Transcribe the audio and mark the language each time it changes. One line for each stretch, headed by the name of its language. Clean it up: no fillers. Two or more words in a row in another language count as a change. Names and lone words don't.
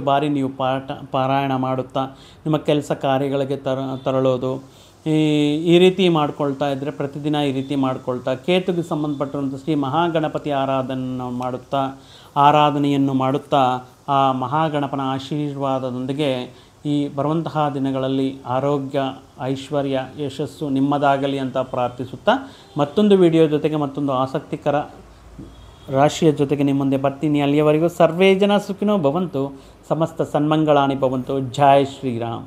Kannada: ಬಾರಿ ನೀವು ಪಾರಾಯಣ ಮಾಡುತ್ತಾ ನಿಮ್ಮ ಕೆಲಸ ಕಾರ್ಯಗಳಿಗೆ ತರಳೋದು, ಈ ರೀತಿ ಮಾಡ್ಕೊಳ್ತಾ ಇದ್ದರೆ, ಪ್ರತಿದಿನ ಈ ರೀತಿ ಮಾಡ್ಕೊಳ್ತಾ ಕೇತುಗೆ ಸಂಬಂಧಪಟ್ಟಿರುವಂಥ ಶ್ರೀ ಮಹಾಗಣಪತಿ ಆರಾಧನೆಯನ್ನು ಮಾಡುತ್ತಾ ಆ ಮಹಾಗಣಪನ ಆಶೀರ್ವಾದದೊಂದಿಗೆ ಈ ಬರುವಂತಹ ದಿನಗಳಲ್ಲಿ ಆರೋಗ್ಯ, ಐಶ್ವರ್ಯ, ಯಶಸ್ಸು ನಿಮ್ಮದಾಗಲಿ ಅಂತ ಪ್ರಾರ್ಥಿಸುತ್ತಾ ಮತ್ತೊಂದು ವಿಡಿಯೋ ಜೊತೆಗೆ ಮತ್ತೊಂದು ಆಸಕ್ತಿಕರ ರಾಶಿಯ ಜೊತೆಗೆ ನಿಮ್ಮ ಮುಂದೆ ಬರ್ತೀನಿ.
Sanskrit: ಅಲ್ಲಿಯವರೆಗೂ ಸರ್ವೇ ಜನ ಸುಖಿನೋ ಭವಂತು, ಸಮಸ್ತ ಸನ್ಮಂಗಳಾನಿ ಭವಂತು.
Hindi: जय श्रीराम.